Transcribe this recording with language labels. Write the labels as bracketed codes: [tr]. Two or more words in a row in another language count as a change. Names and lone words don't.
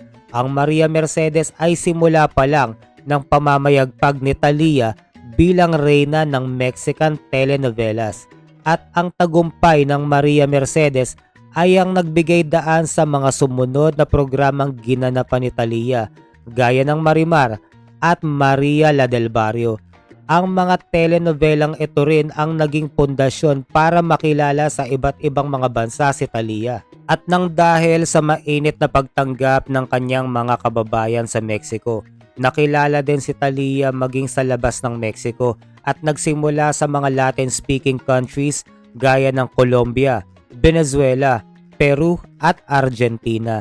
[tl] Ang Maria Mercedes ay simula pa lang ng pamamayagpag ni Talia bilang reyna ng Mexican telenovelas. At ang tagumpay ng Maria Mercedes ay ang nagbigay daan sa mga sumunod na programang ginanapan ni Talia, gaya ng Marimar at Maria la del Barrio. Ang mga telenovelang ito rin ang naging pundasyon para makilala sa iba't ibang mga bansa si Talia. At nang dahil sa mainit na pagtanggap ng kanyang mga kababayan sa Mexico, nakilala din si Talia maging sa labas ng Mexico at nagsimula sa mga [en] Latin-speaking countries [tl] gaya ng Colombia, Venezuela, Peru at Argentina.